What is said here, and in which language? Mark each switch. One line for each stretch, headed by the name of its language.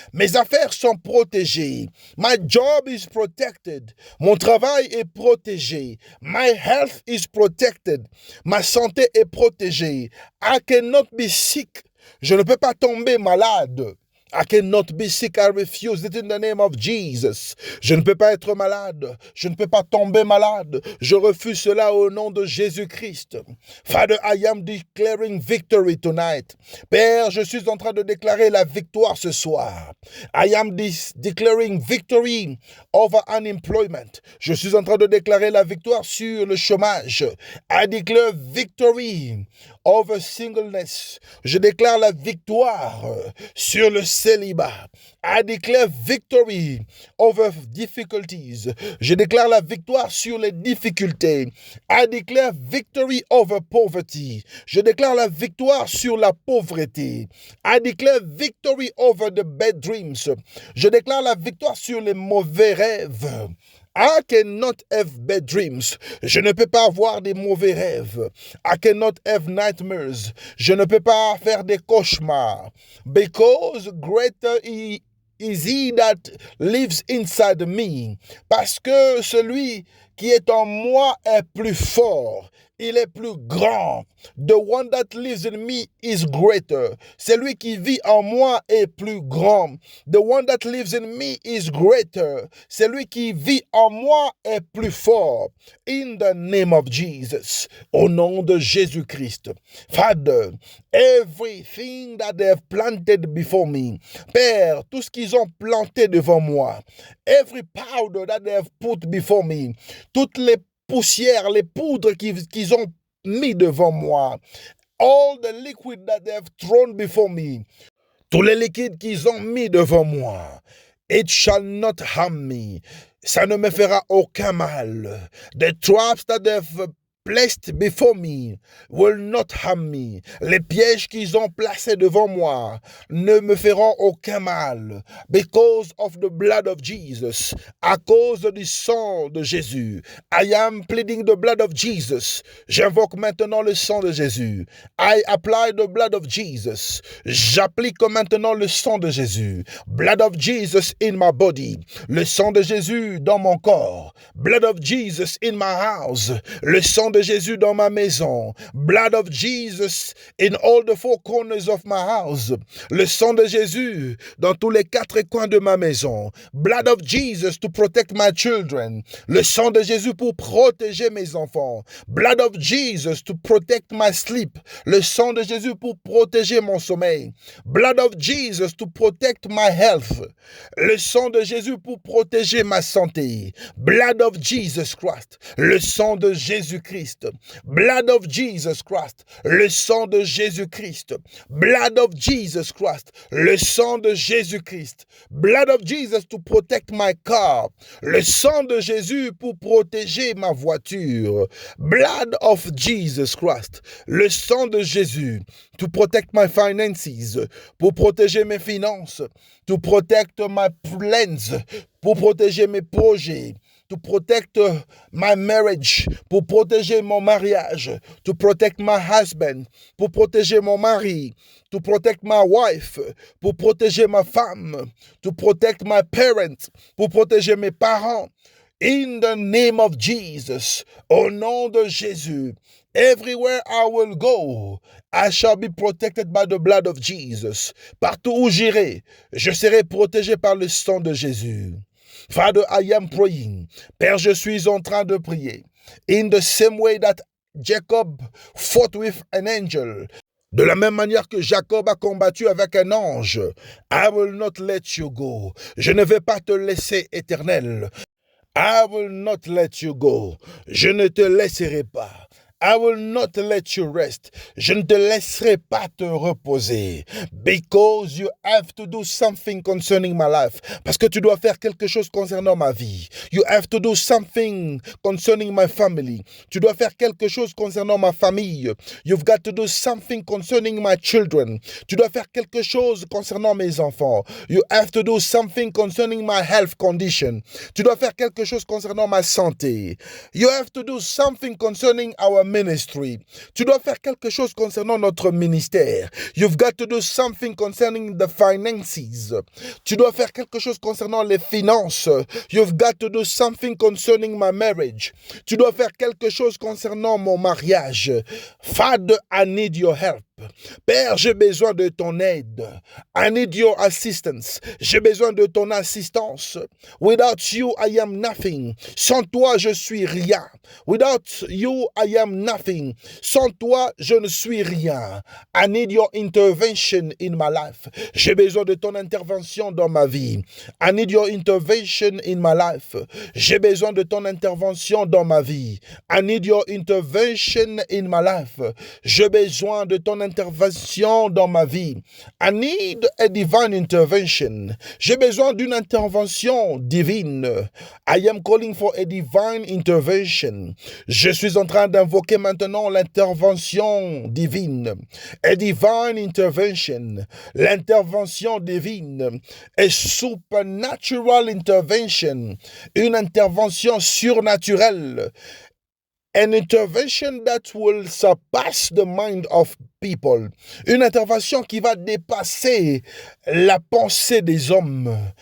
French: Mes affaires sont protégées.
English: My job is protected.
French: Mon travail est protégé.
English: My health is protected.
French: Ma santé est protégée.
English: I cannot be sick.
French: Je ne peux pas tomber malade.
English: I cannot be sick. I refuse it in the name of Jesus.
French: Je ne peux pas être malade. Je ne peux pas tomber malade. Je refuse cela au nom de Jésus-Christ.
English: Father, I am declaring victory tonight.
French: Père, je suis en train de déclarer la victoire ce soir.
English: I am declaring victory over unemployment.
French: Je suis en train de déclarer la victoire sur le chômage.
English: I declare victory over singleness.
French: Je déclare la victoire sur le célibat.
English: I declare victory over difficulties.
French: Je déclare la victoire sur les difficultés.
English: I declare victory over poverty.
French: Je déclare la victoire sur la pauvreté.
English: I declare victory over the bad dreams.
French: Je déclare la victoire sur les mauvais rêves.
English: I cannot have bad dreams.
French: Je ne peux pas avoir des mauvais rêves.
English: I cannot have nightmares.
French: Je ne peux pas faire des cauchemars.
English: Because greater is he that lives inside me.
French: Parce que celui qui est en moi est plus fort. Il est plus grand.
English: The one that lives in me is greater.
French: Celui qui vit en moi est plus grand.
English: The one that lives in me is greater.
French: Celui qui vit en moi est plus fort.
English: In the name of Jesus.
French: Au nom de Jésus-Christ.
English: Father, everything that they have planted before me.
French: Père, tout ce qu'ils ont planté devant moi.
English: Every powder that they have put before me.
French: Toutes les poussières, les poudres qu'ils ont mis devant moi.
English: All the liquid that they have thrown before me.
French: Tous les liquides qu'ils ont mis devant moi.
English: It shall not harm me.
French: Ça ne me fera aucun mal.
English: The traps that they have placed before me will not harm me.
French: Les pièges qu'ils ont placés devant moi ne me feront aucun mal.
English: Because of the blood of Jesus,
French: à cause du sang de Jésus.
English: I am pleading the blood of Jesus.
French: J'invoque maintenant le sang de Jésus.
English: I apply the blood of Jesus.
French: J'applique maintenant le sang de Jésus.
English: Blood of Jesus in my body.
French: Le sang de Jésus dans mon corps.
English: Blood of Jesus in my house.
French: Le sang de Jésus dans ma maison.
English: Blood of Jesus in all the four corners of my house.
French: Le sang de Jésus dans tous les quatre coins de ma maison.
English: Blood of Jesus to protect my children.
French: Le sang de Jésus pour protéger mes enfants.
English: Blood of Jesus to protect my sleep.
French: Le sang de Jésus pour protéger mon sommeil.
English: Blood of Jesus to protect my health.
French: Le sang de Jésus pour protéger ma santé.
English: Blood of Jesus Christ.
French: Le sang de Jésus-Christ.
English: Blood of Jesus Christ.
French: Le sang de Jésus-Christ.
English: Blood of Jesus Christ.
French: Le sang de Jésus-Christ.
English: Blood of Jesus to protect my car.
French: Le sang de Jésus pour protéger ma voiture.
English: Blood of Jesus Christ.
French: Le sang de Jésus
English: to protect my finances.
French: Pour protéger mes finances.
English: To protect my plans.
French: Pour protéger mes projets.
English: To protect my marriage,
French: pour protéger mon mariage,
English: to protect my husband,
French: pour protéger mon mari,
English: to protect my wife,
French: pour protéger ma femme,
English: to protect my parents,
French: pour protéger mes parents.
English: In the name of Jesus,
French: au nom de Jésus,
English: everywhere I will go, I shall be protected by the blood of Jesus.
French: Partout où j'irai, je serai protégé par le sang de Jésus.
English: Father, I am praying.
French: Père, je suis en train de prier.
English: In the same way that Jacob fought with an angel.
French: De la même manière que Jacob a combattu avec un ange.
English: I will not let you go.
French: Je ne vais pas te laisser, Éternel.
English: I will not let you go.
French: Je ne te laisserai pas.
English: I will not let you rest.
French: Je ne te laisserai pas te reposer.
English: Because you have to do something concerning my life.
French: Parce que tu dois faire quelque chose concernant ma vie.
English: You have to do something concerning my family.
French: Tu dois faire quelque chose concernant ma famille.
English: You've got to do something concerning my children.
French: Tu dois faire quelque chose concernant mes enfants.
English: You have to do something concerning my health condition.
French: Tu dois faire quelque chose concernant ma santé.
English: You have to do something concerning our ministry.
French: Tu dois faire quelque chose concernant notre ministère.
English: You've got to do something concerning the finances.
French: Tu dois faire quelque chose concernant les finances.
English: You've got to do something concerning my marriage.
French: Tu dois faire quelque chose concernant mon mariage.
English: Father, I need your help.
French: Père, j'ai besoin de ton aide.
English: I need your assistance.
French: J'ai besoin de ton assistance.
English: Without you, I am nothing.
French: Sans toi, je suis rien.
English: Without you, I am nothing.
French: Sans toi, je ne suis rien.
English: I need your intervention in my life.
French: J'ai besoin de ton intervention dans ma vie.
English: I need your intervention in my life.
French: J'ai besoin de ton intervention dans ma vie.
English: I need your intervention in my life.
French: J'ai besoin de ton intervention dans ma vie.
English: I need a divine intervention.
French: J'ai besoin d'une intervention divine.
English: I am calling for a divine intervention.
French: Je suis en train d'invoquer maintenant l'intervention divine.
English: A divine intervention.
French: L'intervention divine.
English: A supernatural intervention.
French: Une intervention surnaturelle.
English: An intervention that will surpass the mind of people.
French: Une intervention qui va dépasser la pensée des hommes.